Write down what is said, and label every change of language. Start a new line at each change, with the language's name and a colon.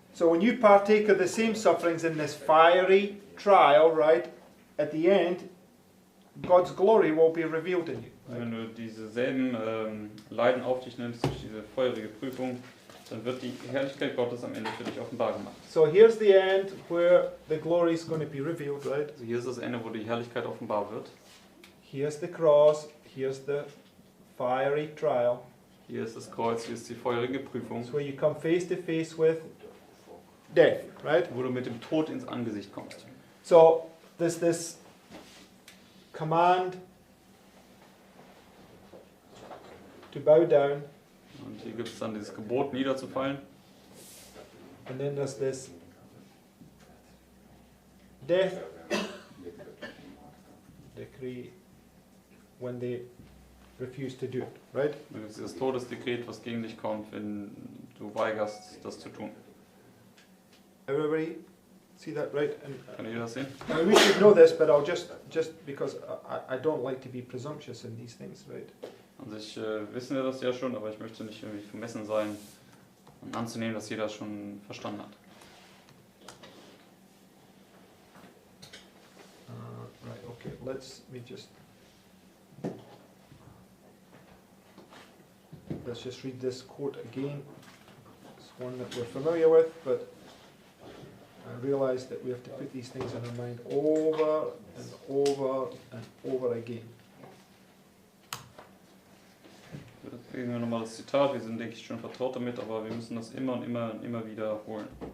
English: So when you partake of the same sufferings in this fiery trial, right, at the end, God's glory will be revealed in you.
German: Und wenn du dieselben Leiden auf dich nimmst, durch diese feurige Prüfung, dann wird die Herrlichkeit Gottes am Ende für dich offenbar gemacht.
English: So here's the end where the glory is going to be revealed, right?
German: Also hier ist das Ende, wo die Herrlichkeit offenbar wird.
English: Here's the cross, here's the fiery trial.
German: Hier ist das Kreuz, hier ist die feurige Prüfung,
English: It's where you come face to face with death, right?
German: wo du mit dem Tod ins Angesicht kommst.
English: So there's this command to bow down,
German: Und hier gibt es dann dieses Gebot, niederzufallen.
English: and then there's this death decree when they refuse to do it, right?
German: Dann gibt es dieses Todesdekret, was gegen dich kommt, wenn du weigerst, das zu tun.
English: Everybody see that, right?
German: Kann jeder das sehen?
English: I mean, we should know this, but I'll just because I don't like to be presumptuous in these things, right?
German: An sich wissen wir das ja schon, aber ich möchte nicht irgendwie vermessen sein und anzunehmen, dass jeder das schon verstanden hat.
English: Right, okay, let's just read this quote again. It's one that we're familiar with, but I realize that we have to put these things in our mind over and over and over again.
German: Ich lesen wir nochmal das Zitat. Wir sind, denke ich, schon vertraut damit, aber wir müssen das immer und immer und immer wiederholen.